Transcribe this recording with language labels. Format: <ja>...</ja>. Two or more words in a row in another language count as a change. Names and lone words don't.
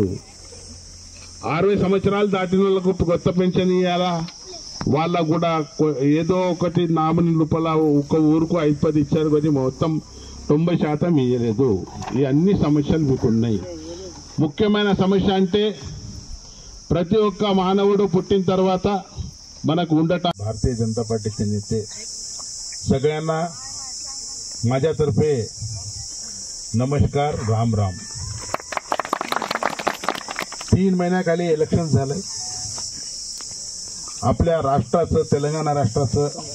<te>60 సంవత్సరాలు దాటిన వాళ్ళకు కొత్త పెన్షన్ ఇవ్వాలా, వాళ్ళకు కూడా ఏదో ఒకటి నామినీ రూపాయల ఒక ఊరుకు 5-10 ఇచ్చారు, కానీ మొత్తం 90% ఇవ్వలేదు. ఈ అన్ని సమస్యలు మీకు ఉన్నాయి. ముఖ్యమైన సమస్య అంటే ప్రతి ఒక్క మానవుడు పుట్టిన తర్వాత మనకు ఉండటం.</te> <mr>भारतीय जनता पार्टीचे नेते सगळ्यांना माझ्यातर्फे नमस्कार, राम राम. 3 महिन्याखाली इलेक्शन झालंय आपल्या राष्ट्राचं, तेलंगणा राष्ट्राचं.</mr>